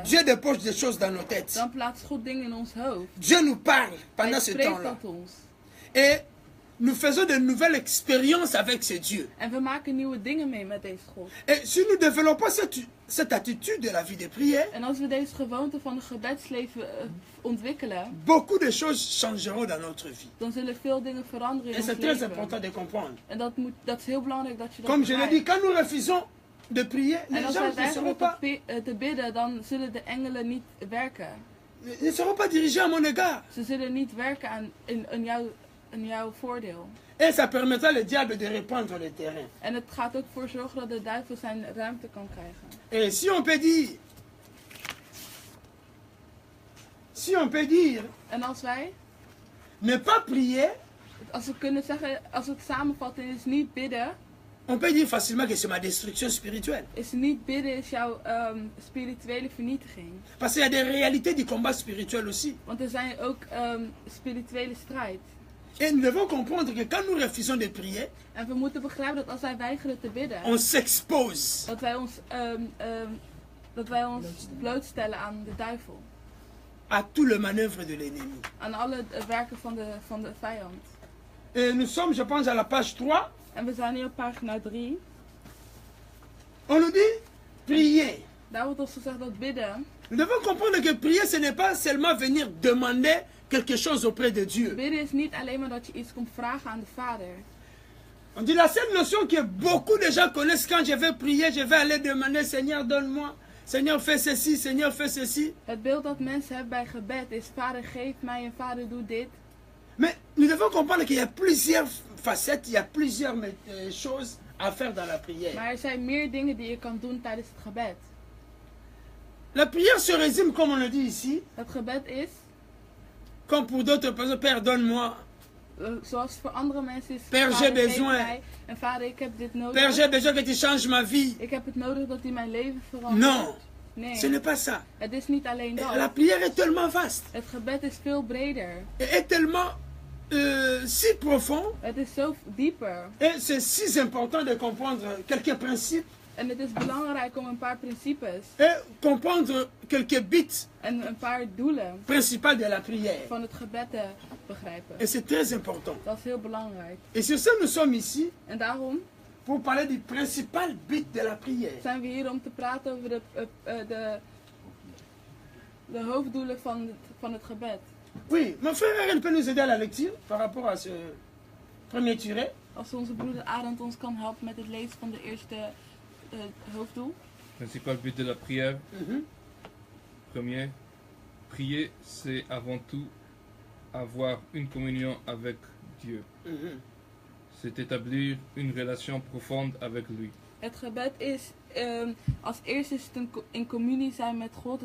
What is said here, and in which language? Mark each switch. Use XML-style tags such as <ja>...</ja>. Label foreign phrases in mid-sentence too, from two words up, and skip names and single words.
<fr>Dieu dépose des choses dans nos têtes.</fr> <nl>dan plaatst God dingen in ons hoofd.</nl> <fr>Dieu nous parle pendant</fr> <nl>Hij</nl> <fr>ce</fr> <nl>spreekt</nl> <fr>temps-là.</fr> <nl>tot ons.</nl> <fr>Et nous faisons de nouvelles expériences avec ce Dieu.</fr> <nl>En we maken nieuwe dingen mee met deze God.</nl> <fr>Et si nous développons cette attitude de la vie de prière,</fr> <nl>En als we deze gewoonte van het gebedsleven ontwikkelen,</nl> <fr>beaucoup de choses changeront dans notre vie.</fr> <nl>dan zullen veel dingen veranderen in</nl> <fr>Et</fr> <nl>ons</nl> <fr>c'est très</fr> <nl>leven.</nl> <fr>important de comprendre.</fr> <nl>En dat is heel belangrijk dat je dat</nl> <fr>Comme je l'ai dit,</fr> <nl>begrijpt.</nl> <fr>quand nous refusons de prier, les</fr> <nl>En als</nl> <fr>gens</fr> <nl>wij</nl> <fr>ne seront</fr> <nl>weigeren</nl> <fr>pas,</fr> <nl>te bidden, dan zullen de engelen niet werken.</nl> <fr>ne seront pas dirigés à mon égard.</fr> <nl>Ze zullen niet werken in jouw voordeel.</nl> <fr>Et ça permettra le diable de répandre le terrain.</fr> <nl>En het gaat ook voor zorgen dat de duivel zijn ruimte kan krijgen.</nl> <fr>Et si on peut dire,</fr> <nl>En als wij,</nl> <fr>ne pas prier,</fr> <nl>als we kunnen zeggen, als we het samenvatten, is niet bidden.</nl> <fr>on peut dire facilement que c'est ma destruction spirituelle.</fr> <nl>Is niet bidden is jouw spirituele vernietiging.</nl> <fr>Parce qu'il y a des réalités du combat spirituel aussi.</fr> <nl>Want er zijn ook spirituele strijd.</nl> <fr>Et nous devons comprendre que quand nous refusons de prier,</fr> <nl>En we moeten begrijpen dat als wij weigeren te bidden,</nl> <fr>on s'expose</fr> <nl>dat wij ons blootstellen aan de duivel.</nl> <fr>à tout le manœuvre de l'ennemi.</fr> <nl>Aan alle werken van de vijand.</nl> <fr>Et nous sommes, je pense, à la page 3.</fr> <nl>En we zijn hier op pagina 3.</nl> <fr>On nous dit prier.</fr> <nl>Daar wordt ons gezegd dat bidden.</nl> <fr>Nous devons comprendre que prier, ce n'est pas seulement venir demander quelque chose auprès de Dieu.</fr> <nl>Bidden is niet alleen maar dat je iets komt vragen aan de Vader.</nl> <fr>On dit la seule notion que beaucoup de gens connaissent quand je vais prier, je vais aller demander, Seigneur, donne-moi. Seigneur, fais ceci, Seigneur, fais ceci.</fr> <nl>Het beeld dat mensen hebben bij gebed is: Vader, geef mij en Vader, doe dit.</nl> <fr>Mais nous devons comprendre qu'il y a plusieurs facettes, il y a plusieurs choses à faire dans la prière.</fr> <nl>Maar er zijn meer dingen die je kan doen tijdens het gebed.</nl> <fr>La prière se résume, comme on le dit ici,</fr> <nl>Het gebed is,</nl> <fr>comme pour d'autres personnes, Père, donne-moi.</fr> <nl>zoals voor andere mensen is:</nl> <fr>Père,</fr> <nl>Vader,</nl> <fr>j'ai</fr> <nl>geef</nl> <fr>besoin.</fr> <nl>mij. En Vader, ik heb dit nodig.</nl> <fr>Père, j'ai besoin que tu changes ma vie.</fr> <nl>Ik heb het nodig dat hij mijn leven verandert.</nl> <fr>Non,</fr> <nl>Nee,</nl> <fr>ce n'est pas ça.</fr> <nl>het is niet alleen</nl> <fr>Et</fr> <nl>dat.</nl> <fr>la prière est tellement vaste,</fr> <nl>Het gebed is veel breder.</nl> <fr>et est tellement si profond,</fr> <nl>Het is zo dieper.</nl> <fr>et c'est si important de comprendre quelques principes,</fr> <nl>En het is belangrijk om een paar principes</nl> <fr>et comprendre quelques buts</fr> <nl>en een paar doelen</nl> <fr>principaux de la prière.</fr> <nl>van het gebed te begrijpen.</nl> <fr>Et c'est très important.</fr> <nl>Dat is heel belangrijk.</nl> <fr>Et sur ce, nous sommes ici</fr> <nl>En daarom</nl> <fr>pour parler du principal but de la prière.</fr> <nl>zijn we hier om te praten over de hoofddoelen van het gebed.</nl> <fr>Oui, mon frère Ariel peut nous aider à la lecture par rapport à ce premier tiré.</fr> <nl>Als onze broeder Arend ons kan helpen met het lezen van de eerste hoofddoel.</nl> <fr>Principal but de la prière. Mhm. Premier, prier, c'est avant tout avoir une communion avec Dieu. Mhm. C'est établir une relation profonde avec lui.</fr> <nl>Het gebed is, als eerste is het in communie zijn met God.</nl>